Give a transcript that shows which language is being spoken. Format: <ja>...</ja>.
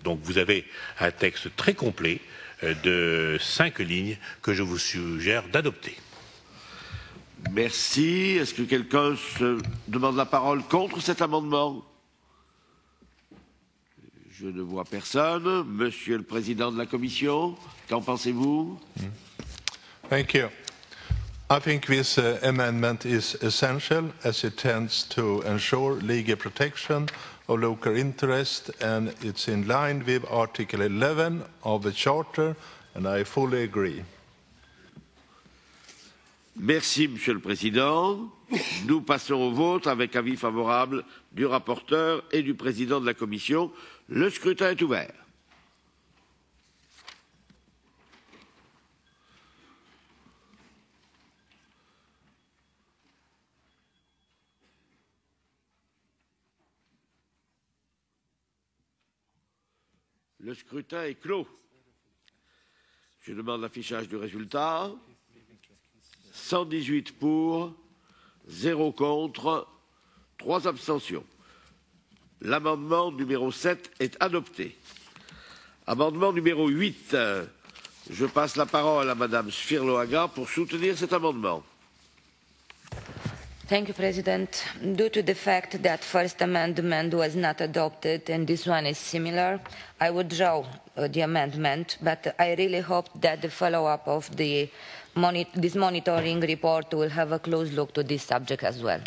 <fr>Donc vous avez un texte très complet de 5 lignes que je vous suggère d'adopter. Merci. Est-ce que quelqu'un se demande la parole contre cet amendement? Je ne vois personne. Monsieur le Président de la Commission, qu'en pensez-vous?</fr> <en>Thank you. I think this amendment is essential as it tends to ensure legal protection of local interest, and it's in line with Article 11 of the Charter, and I fully agree.</en> <fr>Merci, Monsieur le Président. Nous passons au vote avec avis favorable du rapporteur et du Président de la Commission. Le scrutin est ouvert. Le scrutin est clos. Je demande l'affichage du résultat. 118 pour, 0 contre, 3 abstentions. L'amendement numéro 7 est adopté. Amendement numéro 8. Je passe la parole à Madame Sfirloaga pour soutenir cet amendement.</fr> <en>Thank you, President. Due to the fact that First Amendment was not adopted and this one is similar, I would draw the amendment, but I really hope that the follow-up of this monitoring report will have a close look to this subject as well.</en>